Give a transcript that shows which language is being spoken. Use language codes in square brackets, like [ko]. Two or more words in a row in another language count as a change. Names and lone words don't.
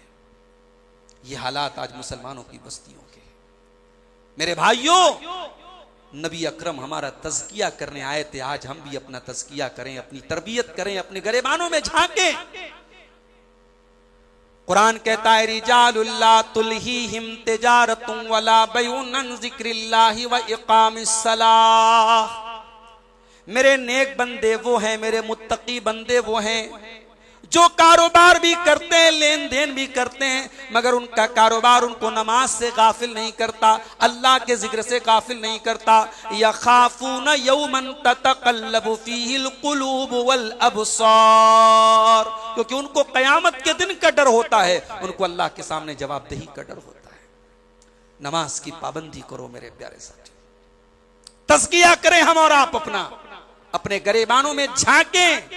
[hi] ये हालात आज मुसलमानों की बस्तियों के। मेरे भाइयों, नबी अकरम हमारा तज़किया करने आए थे, आज हम भी अपना तज़किया करें, अपनी तरबियत करें, अपने गरेबानों में झांकें। कुरान कहता है [ar] رجالٌ لا تلهيهم تجارةٌ ولا بيعٌ عن ذكر الله وإقام الصلاة. [hi] मेरे नेक बंदे वो हैं, मेरे मुत्तकी बंदे वो हैं जो कारोबार भी करते हैं, लेन देन भी करते हैं, मगर उनका कारोबार उनको नमाज से गाफिल नहीं करता, अल्लाह के जिक्र से गाफिल नहीं करता। [ar] يخافون يوماً تتقلب فيه القلوب والأبصار, [hi] क्योंकि उनको क़यामत के दिन का डर होता है, उनको अल्लाह के सामने जवाबदेही का डर होता है। नमाज की पाबंदी करो मेरे प्यारे साथी, तज़किया करें हम और आप अपना, अपने गरेबानों में झांकें।